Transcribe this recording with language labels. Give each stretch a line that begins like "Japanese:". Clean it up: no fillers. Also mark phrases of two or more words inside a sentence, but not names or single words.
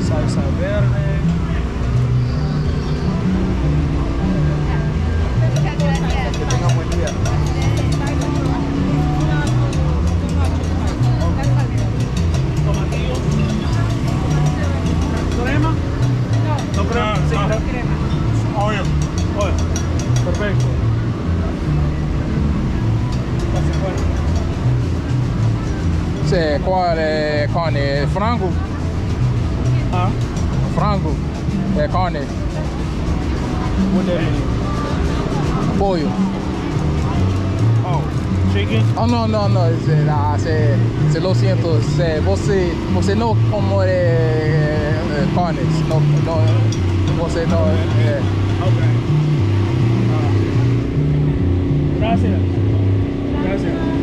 Spanish: Salsa verde. Que tenga buen día. Tomatillo. ¿Crema? No crema. Sí, crema. Obvio. Perfecto.
Portuguese: Qual é carne? Frango? Ah, Frango? É carne?
English: what that mean?
Spanish: Pollo?
English: Oh, chicken?
Portuguese: Oh, não.
Spanish: Se lo siento.
Portuguese: Você não come carnes. Não, você não.
Spanish: Okay. Gracias. Gracias.